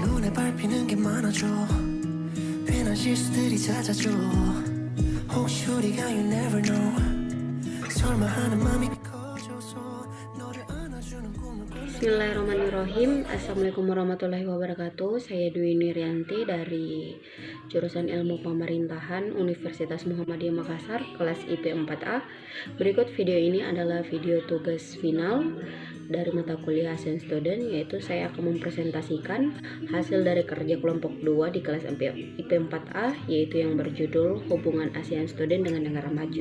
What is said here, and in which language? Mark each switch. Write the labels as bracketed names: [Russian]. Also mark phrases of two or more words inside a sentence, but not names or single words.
[Korean] 밟히는 게 많아져 괜한 실수들이 잦아져 혹시 우리가 [English] you never know [Korean] 설마 하는 맘이 커져서 너를 안아주는 꿈을 [Arabic] بسم الله الرحمن الرحيم. السلام عليكم ورحمة الله وبركاته. [Indonesian] Saya Dwi Nirianti dari jurusan Ilmu Pemerintahan Universitas Muhammadiyah Makassar, kelas IP 4A. Berikut video ini adalah video tugas final dari mata kuliah ASEAN Student, yaitu saya akan mempresentasikan hasil dari kerja kelompok 2 di kelas IP 4A, yaitu yang berjudul Hubungan ASEAN Student dengan Negara Maju.